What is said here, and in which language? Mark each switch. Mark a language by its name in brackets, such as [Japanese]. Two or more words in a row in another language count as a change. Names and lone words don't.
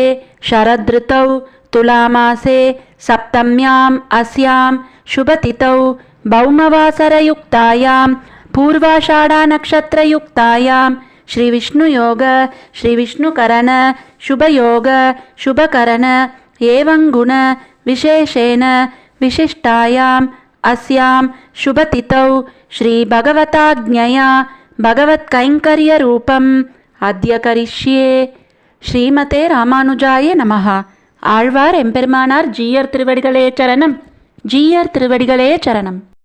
[Sanskrit] शरदृतौ तुलामासे सप्तम्याम् अस्यां शुभतिथौ भौमवासरयुक्तायां पूर्वाषाढा नक्षत्रयुक्तायां श्रीविष्णुयोग श्रीविष्णुकरण शुभयोग शुभकरण एवं विशेषेण विशिष्टायाम् अस्यां शुभतिथौ श्रीभगवताज्ञया भगवत्कैङ्कर्यरूपम् अद्य करिष्ये. श्रीमते रामानुजाय नमः. [Tamil] ஆழ்வார் எம்பெருமானார் ஜீயர் திருவடிகளே சரணம். ஜீயர் திருவடிகளே சரணம்.